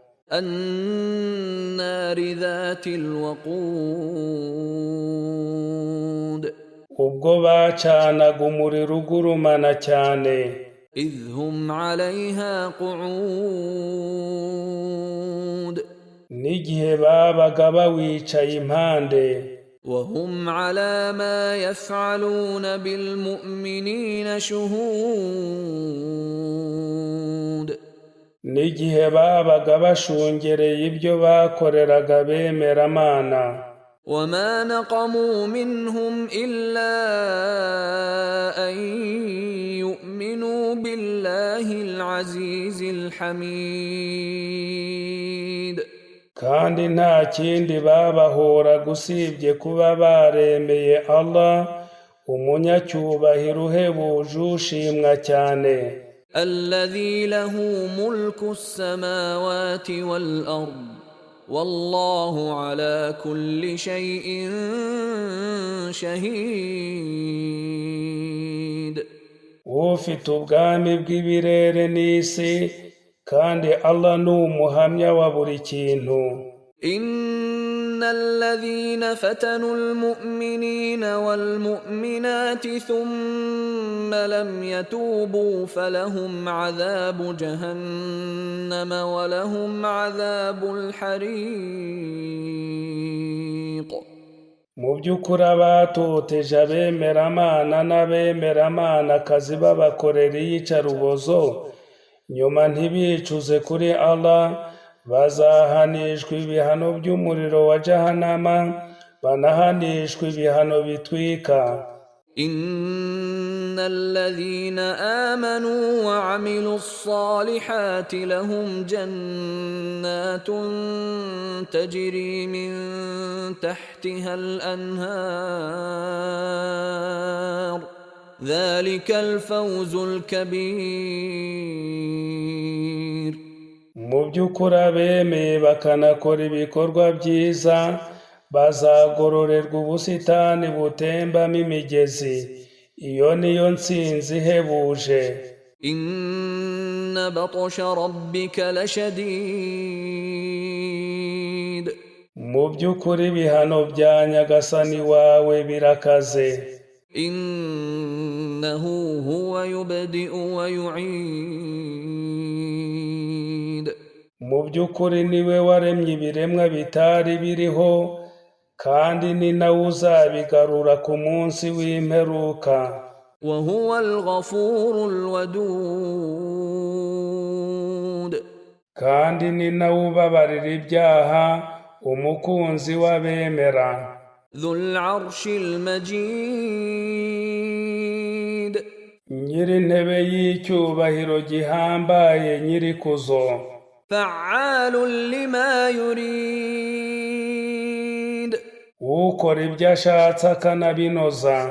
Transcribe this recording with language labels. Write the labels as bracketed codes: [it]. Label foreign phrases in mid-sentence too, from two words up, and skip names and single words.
[ar] النار ذات الوقود. [rw] Ubwo bacanaga umuriro ugurumana cyane. [ar] إذ هم عليها قعود. [rw] N'igihe babaga bawicaye impande. [ar] وهم على ما يفعلون بالمؤمنين شهود. [rw] N'igihe babaga bashungereye ibyo bakoreraga bemeramana. [ar] وما نقموا منهم إلا أن يؤمنوا بالله العزيز الحميد. [rw] Kandi nta kindi babahora usibye kuba baremeye Allah, umunyacyubahiro uhebuje ushimwa cyane. [ar] الذي له ملك السماوات والأرض والله على كل شيء شهيد. [rw] Ufite ubwami bw'ibirere n'isi, kandi Allah ni umuhamya wa buri kintu. [ar] إن الذين فتنوا المؤمنين والمؤمنات ثم لم يتوبوا فلهم عذاب جهنم ولهم عذاب الحريق. [rw] Mu by'ukuri abatoteje abemeramana n'abemeramanakazi babakorera iyicarubozo, nyuma ntibicuze kuri Allah, bazahanishwa ibihano by'umuriro wa Jahannama, banahanishwa ibihano bitwika. [ar] إن الذين آمنوا وعملوا الصالحات لهم جنات تجري من تحتها الأنهار ذلك الفوز الكبير. [rw] Mu by'ukuri abemeye bakanakora ibikorwa byiza bazagororerwa ubusitani butembamo imigezi. Iyo niyo ntsinzi ihebuje. [ar] إن بطش ربك لشديد. [rw] Mu by'ukuri ibihano bya Nyagasani wawe birakaze. [ar] إنه هو يبدئ ويعيد. [rw] Mu by'ukuri niwe waremye ibiremwa bitari biriho, kandi ni nawe uzabigarura ku munsi w'imperuka. [ar] وهو الغفور الودود. [rw] Kandi ni nawe ubabarira ibyaha, umukunzi w'abemera. [ar] ذو العرش المجيد. [rw] Nyir'intebe y'icyubahiro gihambaye, nyir'ikuzo. [ar] فعال لما يريد. [rw] Ukora ibyo ashatse akanabinoza.